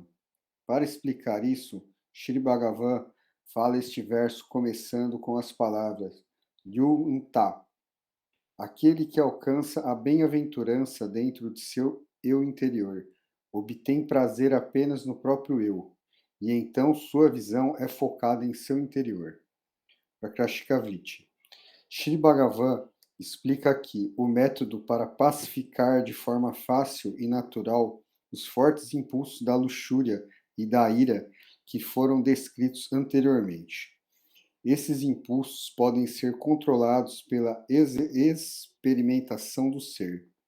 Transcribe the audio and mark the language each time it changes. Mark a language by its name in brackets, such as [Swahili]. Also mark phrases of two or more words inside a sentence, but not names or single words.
[Portuguese] Para explicar isso, Sri Bhagavan fala este verso começando com as palavras Yunta, aquele que alcança a bem-aventurança dentro de seu eu interior, obtém prazer apenas no próprio eu, e então sua visão é focada em seu interior. Prakrashikavritti. Sri Bhagavan explica aqui o método para pacificar de forma fácil e natural os fortes impulsos da luxúria e da ira que foram descritos anteriormente. Esses impulsos podem ser controlados pela experimentação do ser.